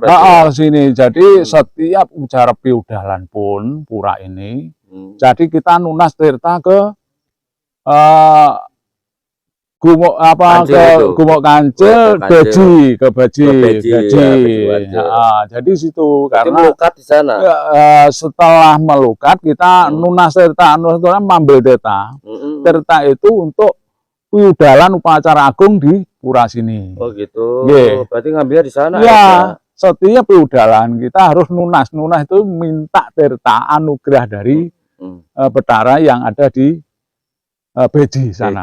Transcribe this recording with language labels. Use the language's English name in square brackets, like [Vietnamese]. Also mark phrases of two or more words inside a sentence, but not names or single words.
[Indonesian] berarti. Ke sini. Jadi setiap ucara piudalan pun pura ini, jadi kita nunas tirta ke Gumuk Kancil, Beji, ke Beji. Jadi situ karena melukat di sana. Setelah melukat kita nunas tirta, mengambil tirta. Tirta itu untuk piudalan upacara agung di pura sini. Oh gitu. Berarti ngambilnya di sana. Ya. Setiap piudalan kita harus nunas. Nunas itu minta tirta anugerah dari Betara yang ada di Beji sana.